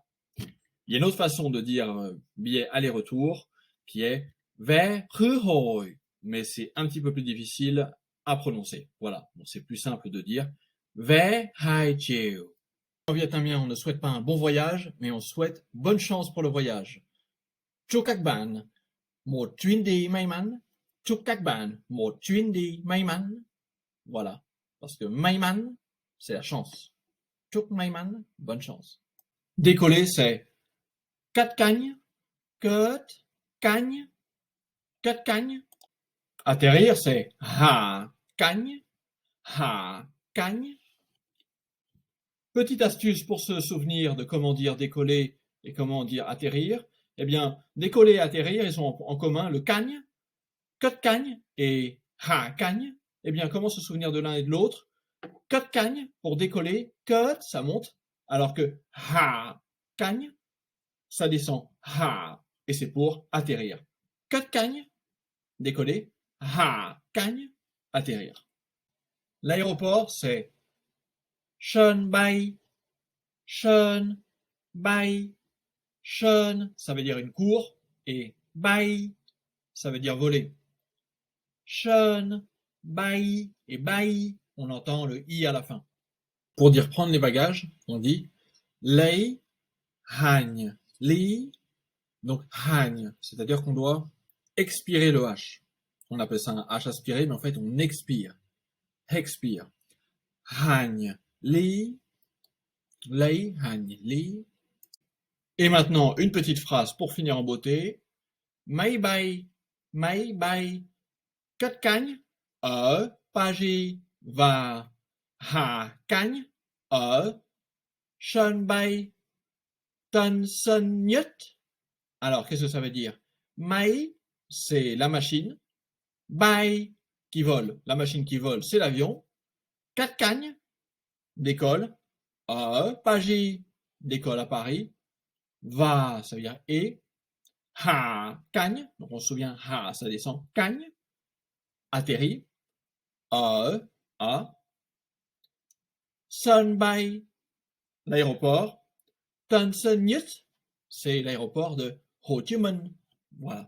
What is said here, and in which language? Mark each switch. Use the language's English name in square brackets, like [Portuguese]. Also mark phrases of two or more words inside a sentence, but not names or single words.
[French] Il y a une autre façon de dire billet aller-retour qui est [Vietnamese] vé, hoi, [French] mais c'est un petit peu plus difficile à prononcer. Voilà. Donc c'est plus simple de dire [Vietnamese] vé, hi, chiu. [French] En vietnamien, on ne souhaite pas un bon voyage, mais on souhaite bonne chance pour le voyage. [Vietnamese] Chúc các bạn một chuyến đi may mắn. Chúc các bạn một chuyến đi may mắn. [French] Voilà. Parce que [Vietnamese] may mắn, [French] c'est la chance. [Vietnamese] Chúc may mắn, [French] bonne chance. Décoller, c'est [Vietnamese] cất cánh, cất cánh, cất cánh. [French] Atterrir, c'est [Vietnamese] hạ cánh, hạ cánh. [French] Petite astuce pour se souvenir de comment dire décoller et comment dire atterrir. Eh bien, décoller et atterrir, ils ont en commun le cagne, [Vietnamese] cut cagne [French] et [Vietnamese] ha cagne. [French] Eh bien, comment se souvenir de l'un et de l'autre? [Vietnamese] Cut cagne [French] pour décoller, cut, ça monte, alors que [Vietnamese] ha cagne, [French] ça descend, ha, et c'est pour atterrir. [Vietnamese] Cut cagne, [French] décoller, [Vietnamese] ha cagne, [French] atterrir. L'aéroport, c'est [Vietnamese] sân bay, sân bay. [French] Sân, ça veut dire une cour, et bay, ça veut dire voler. [Vietnamese] Sân bay, [French] et bay, on entend le i à la fin. Pour dire prendre les bagages, on dit [Vietnamese] lấy hành lý. [French] Donc hành, c'est-à-dire qu'on doit expirer le h. On appelle ça un h aspiré, mais en fait on expire. Expire. [Vietnamese] Hành lý, lấy hành lý. [French] Et maintenant, une petite phrase pour finir en beauté. [Vietnamese] Máy bay, cất cánh ở Paris và hạ cánh ở sân bay Tân Sơn Nhất. [French] Alors, qu'est-ce que ça veut dire? Máy, c'est la machine. Bay, qui vole. La machine qui vole, c'est l'avion. [Vietnamese] Cất cánh, [French] décolle. [Vietnamese] Ở Paris, [French] décolle à Paris. Va, ça veut dire et. [Vietnamese] Ha, cagne, [French] donc on se souvient, ha, ça descend, cagne, atterrit, à, [Vietnamese] sân bay, [French] l'aéroport, Tân Sơn Nhất, c'est l'aéroport de Ho Chi Minh. Voilà.